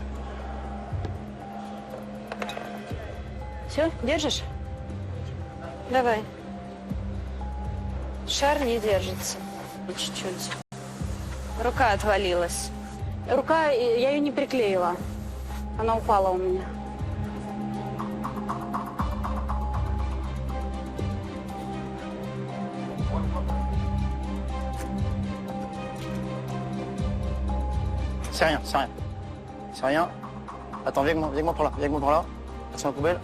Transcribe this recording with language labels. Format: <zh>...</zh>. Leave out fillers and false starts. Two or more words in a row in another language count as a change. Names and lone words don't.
<ru>Все, держишь? Давай. Шар не держится. Чуть-чуть. Рука отвалилась. Рука, я ее не приклеила. Она упала у меня.</ru> <fr>C'est rien. C'est rien. Attends, viens avec moi par là. Attention la poubelle.</fr>